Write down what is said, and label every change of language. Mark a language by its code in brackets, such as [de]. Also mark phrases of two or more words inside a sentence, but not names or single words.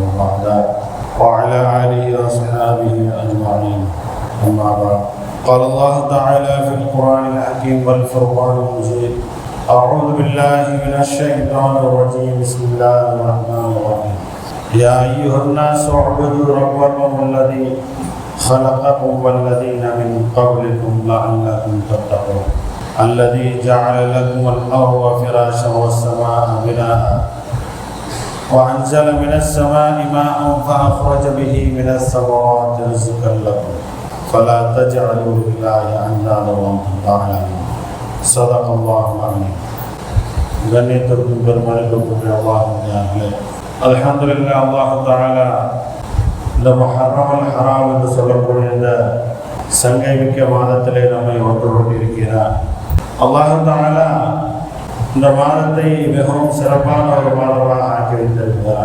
[ar] بعده وعلى آله وصحبه أجمعين أما بعد قال الله تعالى في القرآن الحكيم والفرقان المجيد أعوذ بالله من الشيطان الرجيم بسم الله الرحمن الرحيم يا أيها الناس اعبدوا ربكم الذي خلقكم والذين من قبلكم لعلكم تتقون الذي جعل لكم الأرض فراشا والسماء بناء وأنزل من السماء ماء فأخرج به من الثمرات رزقا لكم فلا تجعلوا لله أندادا وأنتم تعلمون صدق الله العظيم [ta] கண்ணியத்திற்கும் பெருமதிப்பிற்கும் அல்லாஹ்வுடைய அல்ஹம்துலில்லாஹ் [ar] الله تعالى [ta] இந்த முஹர்ரம் ஹராம் என்று சொல்லக்கூடிய இந்த சங்கை மிக்க மாதத்திலே நம்மை ஒன்று கொண்டிருக்கிறார். [ar] الله تعالى [ta] இந்த மாதத்தை மிகவும் சிறப்பான ஒரு மாதமாக ஆக்கி வைத்திருக்கிறார்.